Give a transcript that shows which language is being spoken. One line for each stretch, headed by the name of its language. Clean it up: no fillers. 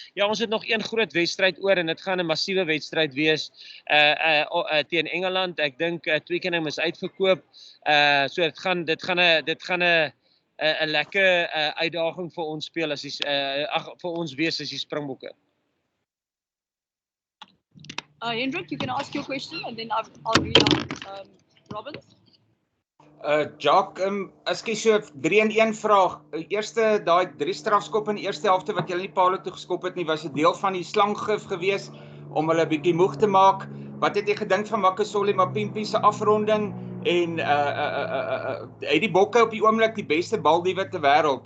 Afrikaans: Ja, ons het nog een groot wedstryd oor en dit gaan 'n massiewe wedstryd wees teen Engeland. Ek dink Twickenham is uitverkoop. So dit gaan 'n lekker uitdaging vir ons speel vir ons wees as die Springbokke.
English: Hendrik, you can ask your question and then I'll read out Robin's.
Afrikaans: Jacques, ekskuus, so 3-1 vraag. Eerste daai 3 strafskoppe in die eerste helfte wat julle nie paal toe geskop het nie, was 'n deel van die slanggif gewees om hulle 'n bietjie moeg te maak. Wat het jy gedink van Makasole Mapimpi se afronding en hy die Bokke op die oomblik die beste baldiewe ter wêreld.